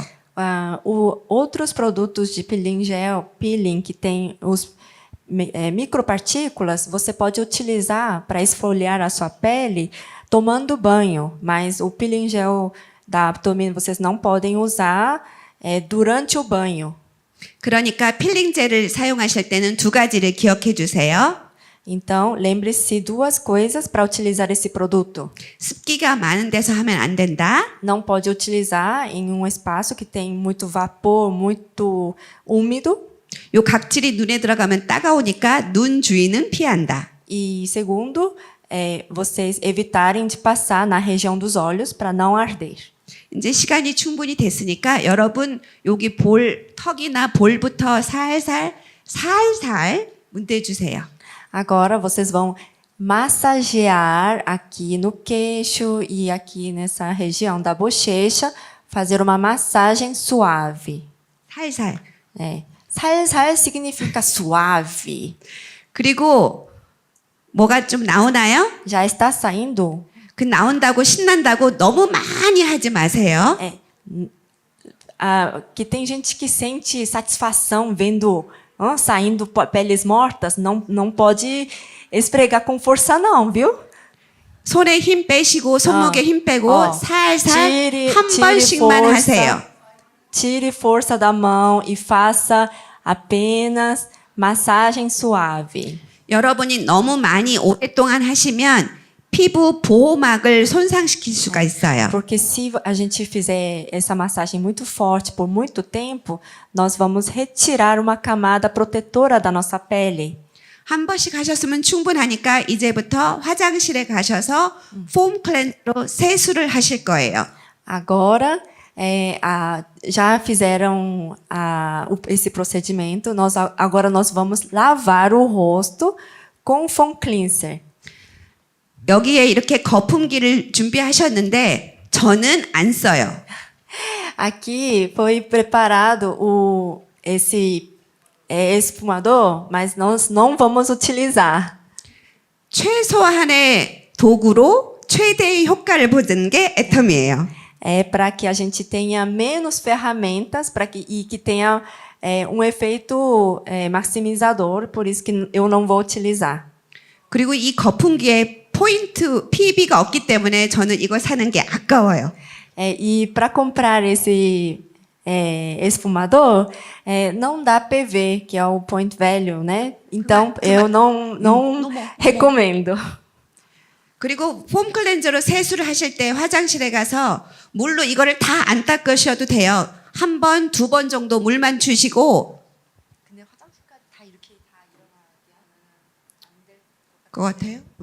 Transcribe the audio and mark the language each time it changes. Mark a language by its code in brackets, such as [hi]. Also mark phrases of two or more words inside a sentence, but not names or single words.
[pt] Outros produtos de peeling gel, peeling que tem os micropartículas, você pode utilizar para esfoliar a sua pele tomando banho, mas o peeling gel da Atomy vocês não podem usar durante o banho. [ko] 그러니까 필링 젤을 사용하실 때는 두 가지를 기억해 주세요. [pt] Então, lembre-se duas coisas para utilizar esse produto. [ko] 습기가 많은 데서 하면 안 된다. [pt] Não pode utilizar em um espaço que tem muito vapor, muito úmido. [ko] 요 각질이 눈에 들어가면 따가우니까 눈 주위는 피한다. [pt] E segundo, vocês evitarem de passar na região dos olhos para não arder. [ko] 이제 시간이 충분히 됐으니까 여러분 여기 볼 턱이나 볼부터 살살 문대 주세요. [pt] Agora vocês vão massagear aqui no queixo e aqui nessa região da bochecha, fazer uma massagem suave. [ko] 살살. [pt] 살살 significa suave. [ko] 그리고 뭐가 좀 나오나요? [pt] Já está saindo? [ko] 그 나온다고 신난다고 너무 많이 하지 마세요. [pt] Que tem gente que sente satisfação vendo saindo peles mortas, não pode esfregar com força não, viu? [ko] 손에 힘 빼시고 손목에 힘 빼고 살살 한 [pt] tire [ko] 번씩만 [pt] força, [ko] 하세요. [pt] Tire força da mão e faça apenas massagem suave. [ko] 여러분이 너무 많이 오랫동안 하시면 피부 보호막을 손상시킬 수가 있어요. [pt] Porque se a gente fizer essa massagem muito forte por muito tempo, nós vamos retirar uma camada protetora da nossa pele. [ko] 한 번씩 하셨으면 충분하니까 이제부터 화장실에 가셔서 폼 클렌저로 세수를 하실 거예요. [pt] Agora, já fizeram esse procedimento, agora nós vamos lavar o rosto com foam cleanser. [ko] 여기에 이렇게 거품기를 준비하셨는데 저는 안 써요. [pt] Aqui foi preparado esse esfumador, mas nós não vamos utilizar. [ko] 최소한의 도구로 최대의 효과를 보는 게 애텀이에요. [pt] É para que a gente tenha menos ferramentas e que tenha um efeito maximizador, por isso que eu não vou utilizar. [ko] 그리고 이 거품기에 포인트 PB가 없기 때문에 저는 이거 사는 게 아까워요. [pt] E para comprar esse esfumador, não dá PV, que é o [en] point value, [pt] né? Então, eu não recomendo. [ko] 그리고 폼 클렌저로 세수를 하실 때 화장실에 가서 물로 이거를 다 안 닦으셔도 돼요. 한 번, 두 번 정도 물만 주시고. 근데 화장실까지 다 이렇게 다 일어나게 하면 안 될 것 같아요.